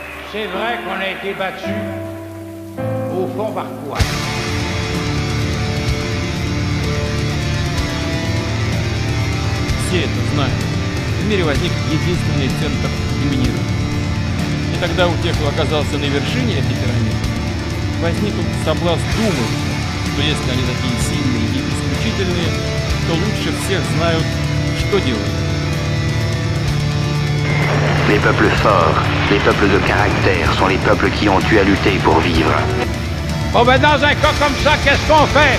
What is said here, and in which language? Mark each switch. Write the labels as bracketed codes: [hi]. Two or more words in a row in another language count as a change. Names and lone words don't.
[fr] C'est vrai qu'on a été battu au fond par quoi? [ru] Все это знают. В мире возник единственный центр доминирования. И тогда у тех, кто оказался на вершине этой пирамиды, возник соблазн думать, что если они такие сильные и исключительные, то лучше всех знают, что делать. [fr] Les peuples forts, les peuples de caractère sont les peuples qui ont eu à lutter pour vivre. Bon ben dans un cas comme ça, qu'est-ce qu'on fait?